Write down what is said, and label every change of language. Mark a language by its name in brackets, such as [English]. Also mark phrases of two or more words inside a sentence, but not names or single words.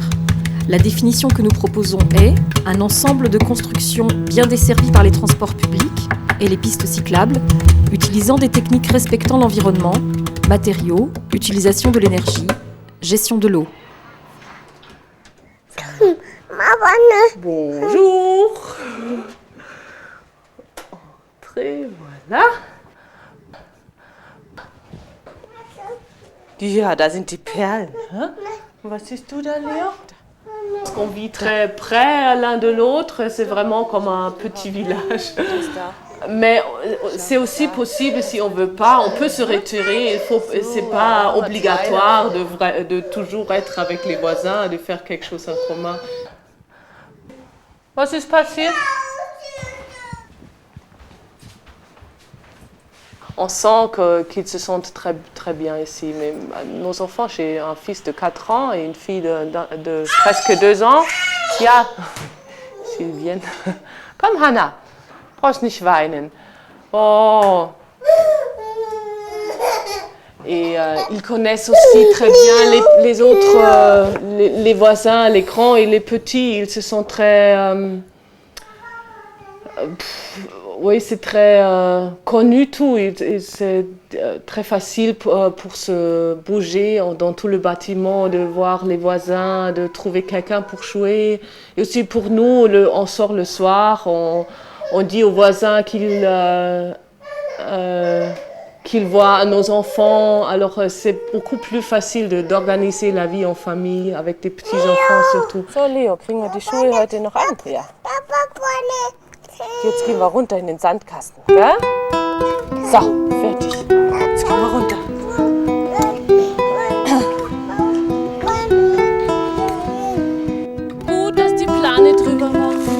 [French] La définition que nous proposons est un ensemble de constructions bien desservies par les transports publics et les pistes cyclables, utilisant des techniques respectant l'environnement, matériaux, utilisation de l'énergie, gestion de l'eau. Bonjour. Entrez, voilà. [German] Ja, da sind die Perlen. Hein? Was siehst du da, Léa? [French] Parce qu'on vit très près l'un de l'autre, c'est vraiment comme un petit village. Mais c'est aussi possible, si on ne veut pas, on peut se retirer. Ce n'est pas obligatoire de toujours être avec les voisins, de faire quelque chose en commun. [German] Was ist passiert? [French] On sent qu'ils se sentent très, très bien ici. Mais nos enfants, j'ai un fils de 4 ans et une fille de presque 2 ans. Ja, s'ils viennent. [German] Komm, Hannah, brauchst nicht weinen. Oh. [French] Et ils connaissent aussi très bien les autres, les voisins, les grands et les petits. Ils se sentent très... oui, c'est très connu tout. C'est très facile pour se bouger dans tout le bâtiment, de voir les voisins, de trouver quelqu'un pour jouer. Et aussi pour nous, on sort le soir, on dit aux voisins qu'ils voient nos enfants. Alors c'est beaucoup plus facile d'organiser la vie en famille avec des petits-enfants surtout. [German] So Leo, kriegen wir die Schuhe heute noch an, Priya? Jetzt gehen wir runter in den Sandkasten. Gell? So, fertig. Jetzt gehen wir runter. Gut, dass die Plane drüber war.